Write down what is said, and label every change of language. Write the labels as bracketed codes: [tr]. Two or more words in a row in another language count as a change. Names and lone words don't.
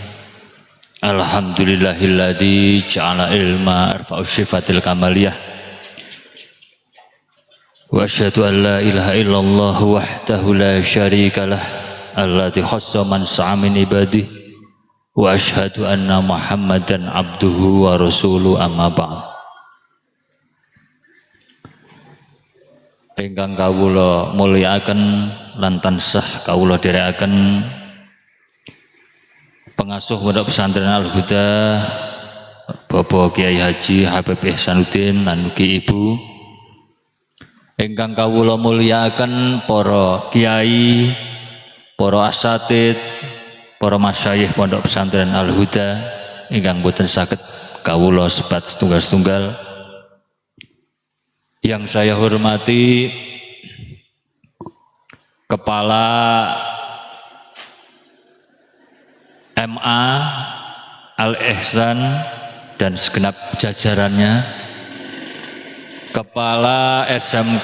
[ar] الحمد لله الذي جعل العلم أرفع صفات الكمالية. وأشهد أن لا إله إلا الله وحده لا شريك له الذي خص من شاء من عباده. وأشهد أن محمدا عبده ورسوله أما بعد. [jv] Ingkang kawula mulyakaken lan tansah kawula dherekaken pengasuh Pondok Pesantren Al-Huda Bapak Kiai Haji Habib Ihsanuddin lan mugi Ibu. Ingkang kawula mulyakaken para kiai, para asatid, para masyayikh Pondok Pesantren Al-Huda ingkang boten saged kawula sebat setunggal-setunggal. [id] Yang saya hormati Kepala MA Al-Ihsan dan segenap jajarannya, Kepala SMK